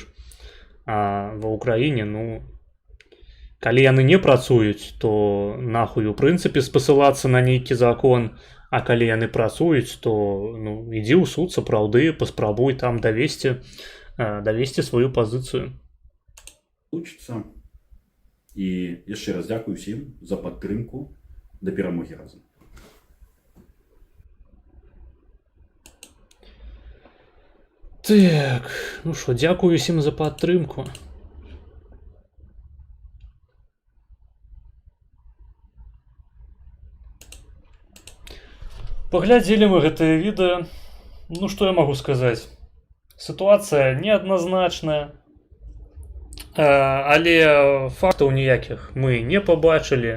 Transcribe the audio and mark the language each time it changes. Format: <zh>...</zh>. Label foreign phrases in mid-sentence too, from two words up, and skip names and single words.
<be>А ва ўкраіне, ну, калі яны не працуюць, то нахуй у прынцыпе спасылацца на нейкі закон, а калі яны працуюць, то, ну, ідзі ў суд сапраўды, паспрабуй там давесці сваю пазіцыю. Получится. І яшчэ раз дзякую всім за падтрымку. Да перамогі разам.</be> <uk>Так, ну що, дякую всім за падтрымку.</uk> <be>Паглядзелі мы гэтае відэо. Ну, што я магу сказаць? Сітуацыя неадназначная. Але фактаў ніякіх мы не пабачылі.</be>